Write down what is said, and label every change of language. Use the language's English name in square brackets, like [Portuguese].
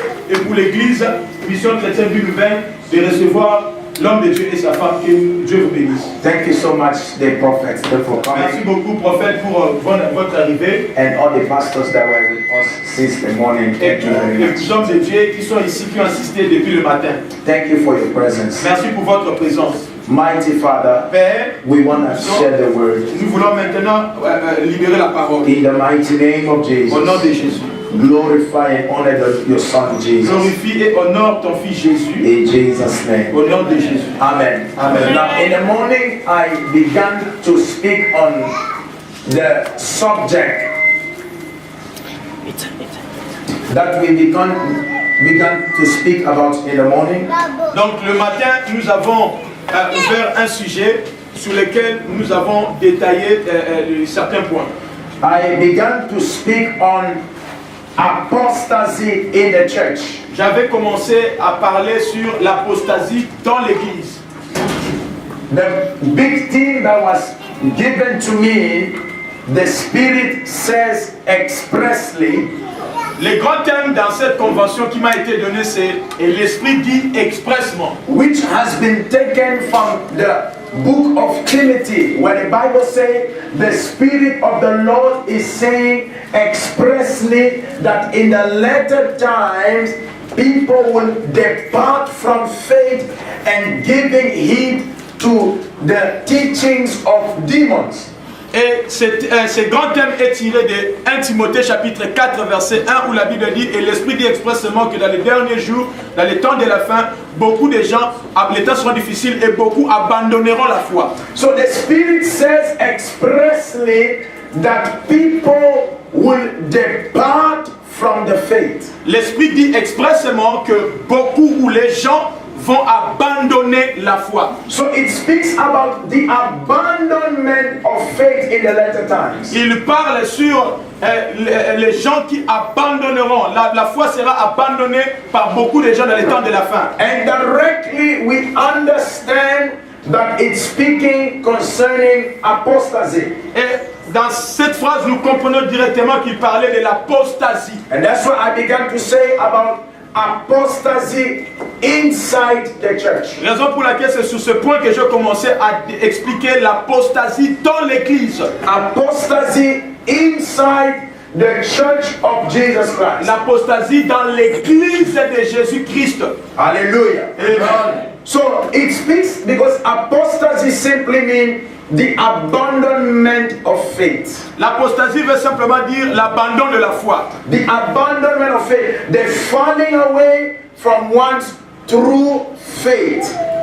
[French] Et pour l'église, mission chrétienne du Louvain, de recevoir l'homme de Dieu et sa femme. Que Dieu vous bénisse. [English] Thank you so much, the prophets, for [French] Merci [English] coming, [French] beaucoup, prophète, pour votre arrivée. [English] and all the pastors that were with us since the morning. [French] Et [English] Thank you very [French] les [English] much. [French] hommes de Dieu qui sont ici, qui ont assisté depuis le matin. [English] Thank you for your presence. [French] Merci pour votre présence. [English] Mighty Father, [French] Père, [English] we want to share the word. [French] nous voulons maintenant libérer la parole. [English] In the mighty name of [French] Au nom [English] Jesus, [French] de Jésus. [English] glorify and honor your Son Jesus. [French] Glorifie et honore ton fils Jésus. [English] In Jesus' name. [French] Au nom de Jésus. [English] Amen. Amen. Now, in the morning, I began to speak on the subject that we began to speak about in the morning. [French] Donc le matin, nous avons ouvert un sujet sur lequel nous avons détaillé certains points. [English] I began to speak on apostasy in the church. [French] J'avais commencé à parler sur l'apostasie dans l'église. [English] The big thing that was given to me, the Spirit says expressly, [French] Le grand thème dans cette convention qui m'a été donné, c'est et l'Esprit dit expressement, [English] which has been taken from the book of Timothy, where the Bible says the Spirit of the Lord is saying expressly that in the latter times people will depart from faith and giving heed to the teachings of demons. [French] Et ce grand thème est tiré de 1 Timothée chapitre 4 verset 1 où la Bible dit et l'Esprit dit expressément que dans les derniers jours, dans les temps de la fin, beaucoup de gens, les temps seront difficiles et beaucoup abandonneront la foi. [English] So the Spirit says expressly that people will depart from the faith. [French] L'Esprit dit expressément que beaucoup ou les gens vont abandonner la foi. [English] So it speaks about the abandonment of faith in the latter times. [French] Il parle sur les gens qui abandonneront. La foi sera abandonnée par beaucoup de gens dans les temps de la fin. [English] And directly we understand that it's speaking concerning apostasy. [French] Et dans cette phrase, nous comprenons directement qu'il parlait de l'apostasie. [English] And that's what I began to say about apostasy inside the church. [French] Raison pour laquelle c'est sur ce point que je commençais à expliquer l'apostasie dans l'église. [English] Apostasy inside the church of Jesus Christ. [French] L'apostasie dans l'église de Jésus-Christ. [English] Hallelujah. Amen. So it speaks because apostasy simply means the abandonment of faith. [French] L'apostasie veut simplement dire l'abandon de la foi. [English] The abandonment of faith. The falling away from one's true faith.